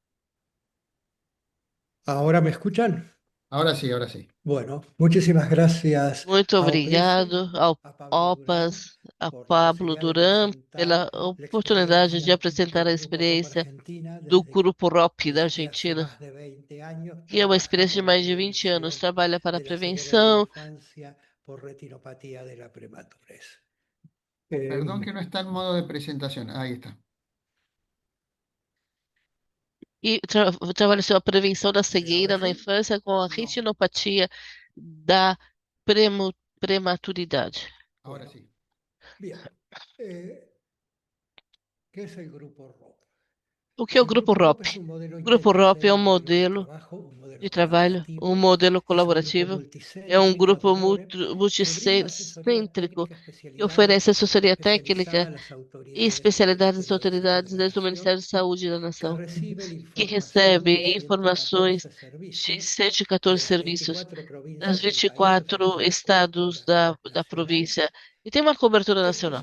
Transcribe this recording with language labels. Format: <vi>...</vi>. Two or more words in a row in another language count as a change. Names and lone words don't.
<es>¿Ahora me escuchan? Ahora sí, ahora sí. Bueno, muchísimas gracias</es> <pt>Muito</pt> <es>a OPS,</es> <pt>obrigado ao</pt> <es>a Pablo Durán</es> <pt>OPAS, a</pt> <es>por la</es> <pt>Pablo</pt> <es>posibilidad de</es> <pt>Duran,</pt> <es>presentar</es> <pt>pela</pt> <es>la</es> <pt>oportunidade de</pt> <es>experiencia</es> <pt>apresentar a</pt> <es>del Grupo ROP</es> <pt>experiência</pt> <es>Argentina</es> <pt>do</pt> <es>desde</es> <pt>Grupo ROP da</pt> <es>hace</es> <pt>Argentina,</pt> <es>más de 20 años</es> <pt>que é uma experiência</pt> <es>trabaja</es> <pt>de</pt> <es>por la</es> <pt>mais de 20 anos,</pt> <es>prevención</es> <pt>trabalha para a</pt> <es>de la ceguera de la</es> <pt>prevenção.</pt> <es>infancia por retinopatía de la prematurez. Perdón que no está en modo de presentación. Ahí está.</es> <pt>E trabalha sobre a prevenção da</pt> <es>Ahora</es> <pt>cegueira na</pt> <es>sí,</es> <pt>infância com a</pt> <es>no.</es> <pt>retinopatia da prematuridade.</pt> <es>Ahora Bueno, sí. bien. ¿Qué es el Grupo ROP?</es> <pt>O que é o Grupo ROP? O Grupo ROP é um modelo de trabalho, um modelo colaborativo, é um grupo multicêntrico que oferece assessoria técnica e especialidades às autoridades, desde o Ministério da Saúde da Nação, que recebe informações de 114 serviços das 24 estados da província e tem uma cobertura nacional.</pt>